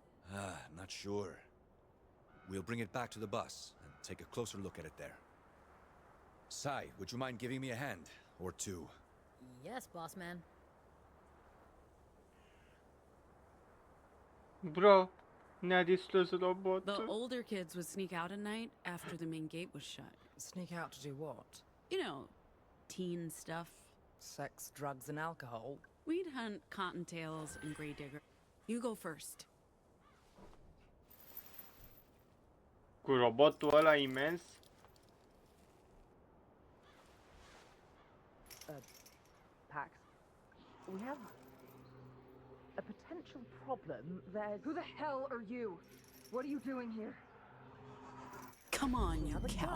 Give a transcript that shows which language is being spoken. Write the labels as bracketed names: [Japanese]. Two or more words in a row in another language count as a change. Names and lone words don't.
[English] Not sure. We'll bring it back to the bus and take a closer look at it there. Sai, would you mind giving me a hand? Or two? Yes, boss man. Bro, [Romanian] ne-a distrus robotul. [English] The older kids would sneak out at night after the main gate was shut. Sneak out to do what? You know, teen stuff. Sex, drugs, and alcohol. We'd hunt cottontails and gray digger. You go first. [Romanian] Cu robotul ăla imens? [English] Pax, we have a potential problem. Who the hell are you? What are you doing here? Come on, you have a coward.